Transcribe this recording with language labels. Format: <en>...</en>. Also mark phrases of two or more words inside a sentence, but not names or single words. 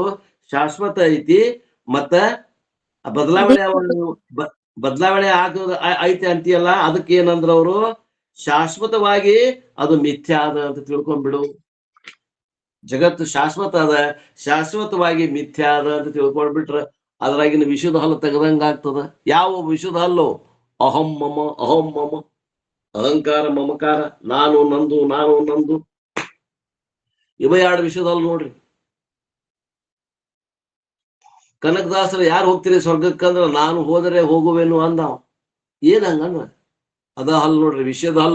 <kn>ಶಾಶ್ವತ ಐತಿ ಮತ್ತ ಬದಲಾವಣೆ ಆಗೋದು ಐತಿ ಅಂತೀಯಲ್ಲ, ಅದಕ್ಕೆ ಏನಂದ್ರ ಅವರು, ಶಾಶ್ವತವಾಗಿ ಅದು ಮಿಥ್ಯಾ ಅದ ಅಂತ ತಿಳ್ಕೊಂಡ್ಬಿಡು. ಜಗತ್ತು ಶಾಶ್ವತ ಅದ, ಶಾಶ್ವತವಾಗಿ ಮಿಥ್ಯಾ ಅದ ಅಂತ ತಿಳ್ಕೊಂಡ್ಬಿಟ್ರ ಅದ್ರಾಗಿನ ವಿಷುದ ಹಲ್ಲು ತೆಗದಂಗ ಆಗ್ತದ. ಯಾವ ವಿಷುದ ಹಲ್ಲು?</kn> <sa>ಅಹಂ ಮಮ, ಅಹಂ ಮಮ,</sa> <kn>ಅಹಂಕಾರ ಮಮಕಾರ, ನಾನು ನಂದು, ನಾನು ನಂದು. ಇವ ಎರಡು ವಿಷಯದಲ್ಲಿ ನೋಡ್ರಿ. ಕನಕದಾಸರು ಯಾರು ಹೋಗ್ತೀರಿ ಸ್ವರ್ಗಕ್ಕಂದ್ರ, ನಾನು ಹೋದರೆ ಹೋಗುವೆನು ಅಂದ. ಏನ್ ಹಂಗಂದ್ರ? ಅದ ಹಲ್ಲು ನೋಡ್ರಿ, ವಿಷಯದ ಹಲ್ಲು.</kn>